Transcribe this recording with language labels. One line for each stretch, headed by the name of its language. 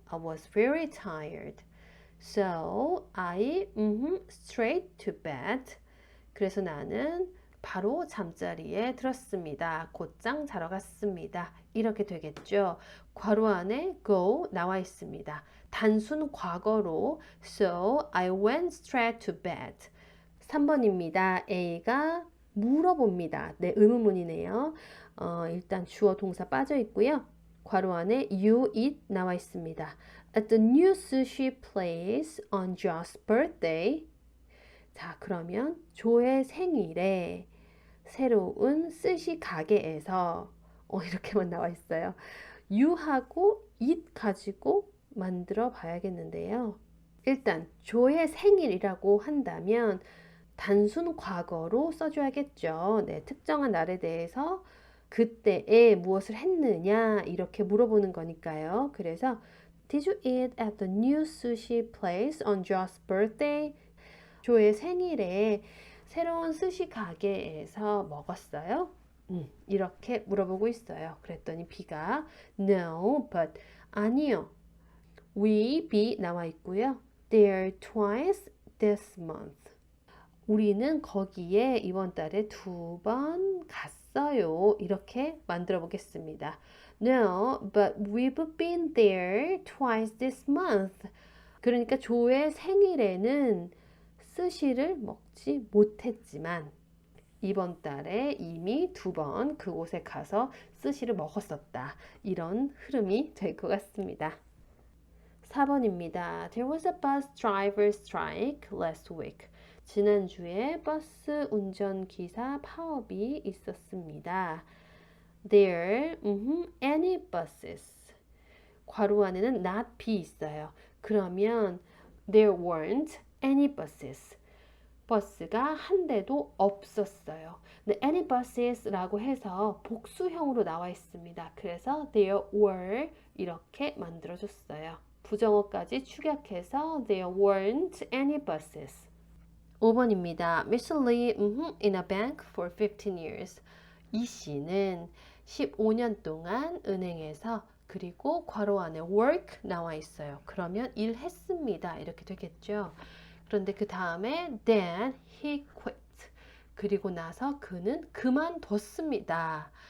English: I was very tired. So I straight to bed.
Korean: 그래서 나는 바로 잠자리에 들었습니다. 곧장 자러 갔습니다. 이렇게 되겠죠. 괄호 안에 go 나와 있습니다. 단순 과거로 So I went straight to bed. 3번입니다. A가 물어봅니다. 네, 의문문이네요. 일단 주어 동사 빠져 있고요. 괄호 안에 you eat 나와 있습니다.
English: At the new sushi place on Joe's birthday.
Korean: 자, 그러면 조의 생일에 새로운 스시 가게에서 이렇게만 나와 있어요. you하고 it 가지고 만들어 봐야겠는데요. 일단 조의 생일이라고 한다면 단순 과거로 써줘야겠죠. 네, 특정한 날에 대해서 그때에 무엇을 했느냐 이렇게 물어보는 거니까요. 그래서
English: Did you eat at the new sushi place on Joe's birthday?
Korean: 조의 생일에 새로운 스시 가게에서 먹었어요? 이렇게 물어보고 있어요. 그랬더니 B가 No, but 아니요.
English: We, be
Korean: 나와 있고요.
English: There twice this month.
Korean: 우리는 거기에 이번 달에 2번 갔어요. 이렇게 만들어 보겠습니다.
English: No, but we've been there twice this month.
Korean: 그러니까 조의 생일에는 스시를 먹지 못했지만 이번 달에 이미 2번 그곳에 가서 스시를 먹었었다. 이런 흐름이 될 것 같습니다. 4번입니다.
English: There was a bus driver strike last week.
Korean: 지난주에 버스 운전기사 파업이 있었습니다.
English: There any buses.
Korean: 괄호 안에는 not be 있어요. 그러면
English: there weren't any buses.
Korean: 버스가 한 대도 없었어요. 근데 any busses라고 해서 복수형으로 나와 있습니다. 그래서 there were 이렇게 만들어줬어요. 부정어까지 축약해서
English: there weren't any buses.
Korean: 5번입니다.
English: Miss Lee in a bank for 15 years.
Korean: 이 씨는 15년 동안 은행에서 그리고 괄호 안에 work 나와 있어요. 그러면 일했습니다. 이렇게 되겠죠. 그런데 그 다음에
English: then he quit.
Korean: 그리고 나서 그는 그만뒀습니다.